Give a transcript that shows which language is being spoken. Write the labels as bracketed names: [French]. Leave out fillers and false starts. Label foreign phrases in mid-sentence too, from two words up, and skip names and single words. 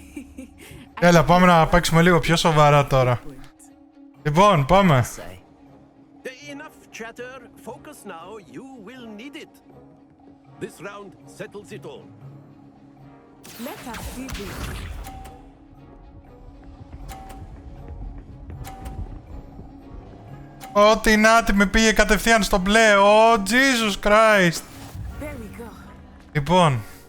[Greek] Έλα, πάμε να παίξουμε λίγο πιο σοβαρά τώρα. Λοιπόν, πάμε. [English] Enough chatter. Focus now. You will need it. This round settles it all. Let us see this. [Greek] Ό,τι νάτι με πήγε κατευθείαν στο μπλε. [English] Oh, Jesus Christ. [Greek] Λοιπόν.